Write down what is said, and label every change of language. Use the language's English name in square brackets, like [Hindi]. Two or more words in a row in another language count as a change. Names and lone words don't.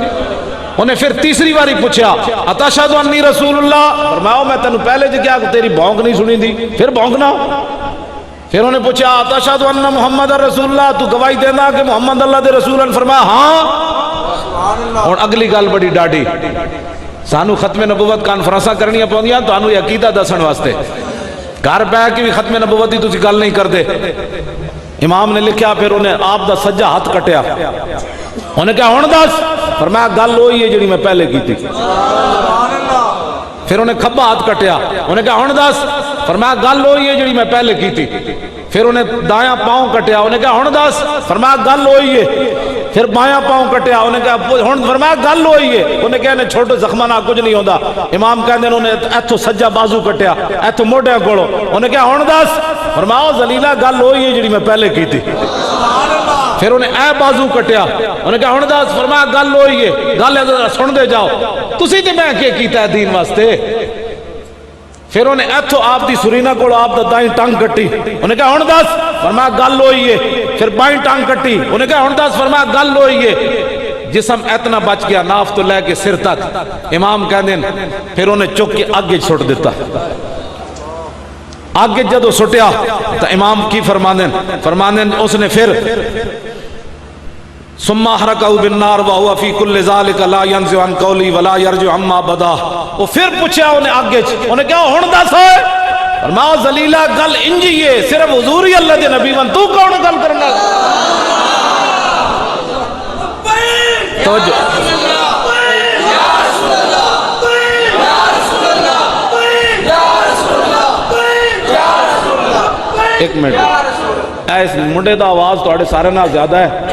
[Punjabi] انہیں پھر تیسری باری پوچھا [Arabic] اتشہد انی رسول اللہ، [Punjabi] فرمایا میں تینوں پہلے جو کیا تیری بھونک نہیں سنی دی، پھر بھونکنا. پھر انہیں پوچھا [Arabic] اتشہد ان محمد رسول اللہ، [Punjabi] تو گواہی دینا کہ محمد اللہ دے رسول ہیں؟ فرمایا ہاں. اور اگلی گل بڑی ڈاڈی، سانو ختم نبوت کانفرنساں کرنیاں پوندیاں تانوں یہ عقیدہ دسن واسطے، گھر بیٹھ کے بھی ختم نبوت دی تسی گل نہیں کردے. امام نے لکھیا پھر انہیں آپ دا سجا ہاتھ کٹیا. انہیں کہا ہن دس، فرمایا گل وہی ہے جڑی میں پہلے کی تھی. پھر انہیں کھبا ہاتھ کٹیا. انہیں کہا ہن دس، فرمایا گل وہی ہے جڑی میں پہلے کی تھی. پھر انہیں دایاں پاؤں کٹیا. انہیں کہا ہن دس، فرمایا گل وہی ہے. پھر بایاں پاؤں کٹیا. انہیں کہا ہن، فرمایا گل وہی ہے. انہیں کہا انہیں چھوٹے زخمہ نہ کچھ نہیں ہوندا. امام کہندے انہیں ایتھوں سجا بازو کٹیا، ایتھوں موڈیاں کولوں. انہیں کہا ہن دس، فرمایا ذلیلا گل وہی ہے جڑی میں پہلے کی تھی. پھر انہیں اے بازو کٹیا. انہیں کہا ہن دس، فرمایا گل وہی ہے. گل سن دے جاؤ، تسی تے میں کیا کیتا ہے دین واسطے. پھر انہیں ایتھوں آپ دی سرینا کو آپ دا دائیں ٹانگ کٹی. انہیں کہا ہن دس، فرمایا گل ہوئی ہے. پھر بائیں ٹانگ کٹی. انہیں کہا ہن دس، فرمایا گل ہوئی ہے. جسم اتنا بچ گیا ناف تو لے کے سر تک. امام کہندے پھر انہیں چک کے اگے چھوڑ دیتا. آگے جدو سٹیا تو امام کی فرماندیں اس نے پھر [Arabic] ثم احرقه بالنار وهو في كل ذلك لا ينزع عن قولي ولا يرجع عما بدا. [Punjabi] وہ پھر پوچھا انہیں آگے انہیں کہا ہن دس ہے فرمایا ذلیلا گل انجی ہے صرف حضور ہی اللہ دے نبی ون تو کون گل کرنا. توجہ ایک منٹ اے اس منڈے دا آواز تھوڑے سارے نال زیادہ ہے.